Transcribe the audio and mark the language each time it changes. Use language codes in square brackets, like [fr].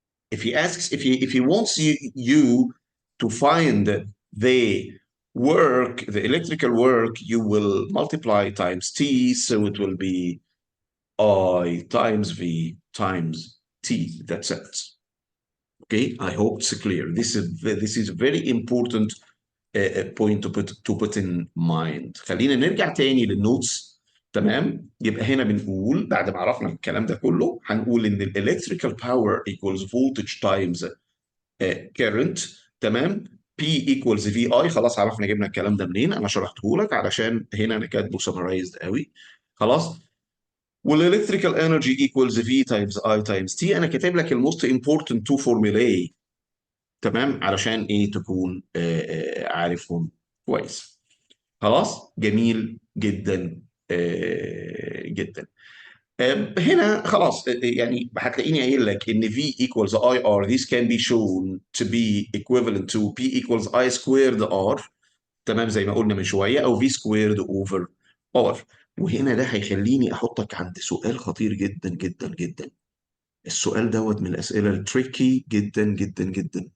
[en] If he wants you to find the work, the electrical work, you will multiply times T, so it will be I times V times T. That's it. Okay, I hope it's clear. This is a very important point to put in mind. [ar] خلينا نرجع تاني للنوتس. تمام، يبقى هنا بنقول بعد ما عرفنا الكلام ده كله هنقول ان [en] electrical power equals voltage times current. تمام، P equals VI. [ar] خلاص عرفنا جبنا الكلام ده منين، انا شرحته لك علشان هنا انا كاتبه summarized قوي. [en] خلاص، والelectrical energy equals V times I times T. [ar] انا كاتب لك الموست [en] important two formulae. [ar] تمام، علشان ايه تكون عارفهم كويس. خلاص، جميل جدا جدا. هنا خلاص يعني هتلاقيني قايل لك ان [en] V equals IR. This can be shown to be equivalent to P equals I squared R. [ar] تمام، زي ما قلنا من شويه، او [en] V squared over R. [ar] وهنا ده هيخليني احطك عند سؤال خطير جدا جدا جدا. السؤال دوت من الاسئله التريكي جدا جدا جدا.